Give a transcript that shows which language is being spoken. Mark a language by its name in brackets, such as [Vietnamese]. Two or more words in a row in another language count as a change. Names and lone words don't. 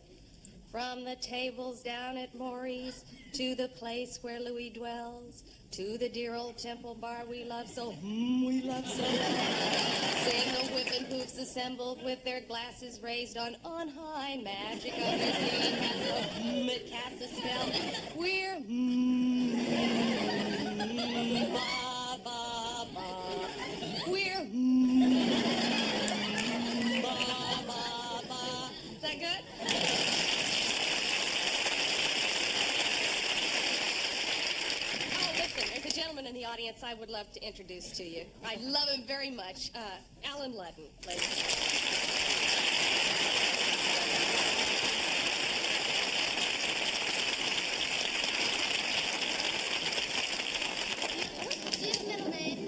[English] From the tables down at Maury's, to the place where Louis dwells, to the dear old temple bar we love so, we love so well. Sing the Whiffenpoofs assembled with their glasses raised on high. Magic of the singing castle, it casts a spell. We're ba ba ba. We're ba ba ba. Is that good? In the audience I would love to introduce to you. I love him very much. Alan Ludden, ladies. Do you have a middle name?